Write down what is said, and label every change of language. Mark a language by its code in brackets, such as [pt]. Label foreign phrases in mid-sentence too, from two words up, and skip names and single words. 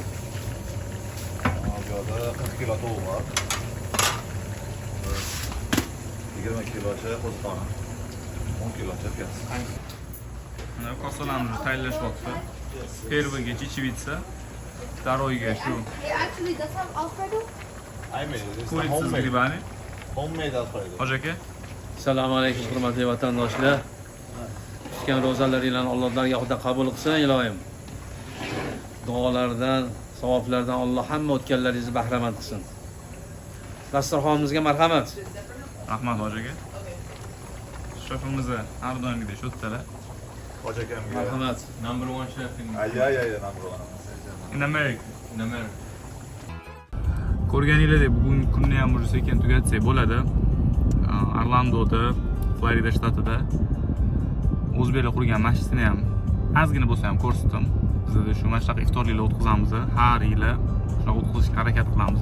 [uz] Bu yerda 40 kilo tovuq bor. 20 kilocha qo'ziqorin. 10 kilocha piyoz. Mana kosalarimizni tayyorlashyapti. [ru] Первыйga чечевица, [uz] второйga shu [en] Hey, actually, does have Alfredo? I made it. [ru] курица с грибами. [en] Homemade Alfredo. [uz] Hoji aka, Assalomu alaykum hurmatli vatandoshlar. Tutgan ro'zalaringlarni Allohdan yaxuda qabul qilsin ilohim. Duolardan, savoblardan Alloh hamma o'tganlaringizni bahramand qilsin. Dasturxonimizga marhamat. rahmat hoji aka. Shefimizni har doimgidek shu yerdalar. Hoji akamga. Marhamat. [en] Number 1 chef in Ay, number 1. In America. America. [uz] Ko'rganinglardek bugungi kunni ham уже sekin tugatsak bo'ladi. Orlandoda, Florida shtatida o'zbeklar qurgan masjidni ham ozgina bo'lsa ham ko'rsatdim. Bizda shu mana shunaqa iftorliklar o'tkazamiz. Har yili shunaqa o'tkazishga harakat qilamiz.